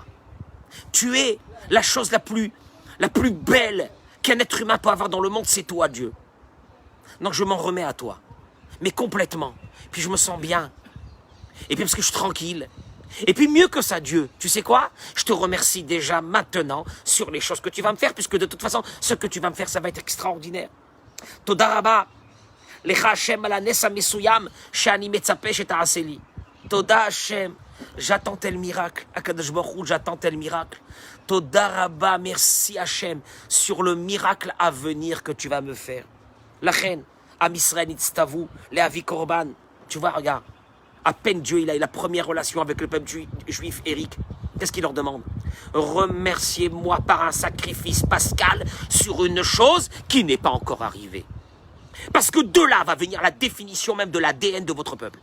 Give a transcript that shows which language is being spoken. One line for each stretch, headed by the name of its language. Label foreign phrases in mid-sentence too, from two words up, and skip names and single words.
French: Tu es la chose la plus belle qu'un être humain peut avoir dans le monde, c'est toi, Dieu. Donc je m'en remets à toi. Mais complètement. Puis je me sens bien. Et puis parce que je suis tranquille. Et puis mieux que ça, Dieu, tu sais quoi? Je te remercie déjà maintenant sur les choses que tu vas me faire, puisque de toute façon, ce que tu vas me faire, ça va être extraordinaire.
Hebrew: תודה רבה, לך השם על הנס המסוים שאני מצפה שתעשה לי. תודה השם,
French: j'attends tel miracle.
Hebrew: הקדוש ברוך הוא,
French: j'attends tel miracle.
Hebrew: תודה רבה,
French: merci Hashem sur le miracle à venir que tu vas me faire.
Hebrew: לכן, עם ישראל נצטוו להביא קורבן.
French: Tu vois, regarde. À peine Dieu, il a eu la première relation avec le peuple juif, Eric. Qu'est-ce qu'il leur demande? Remerciez-moi par un sacrifice pascal sur une chose qui n'est pas encore arrivée. Parce que de là va venir la définition même de l'ADN de votre peuple.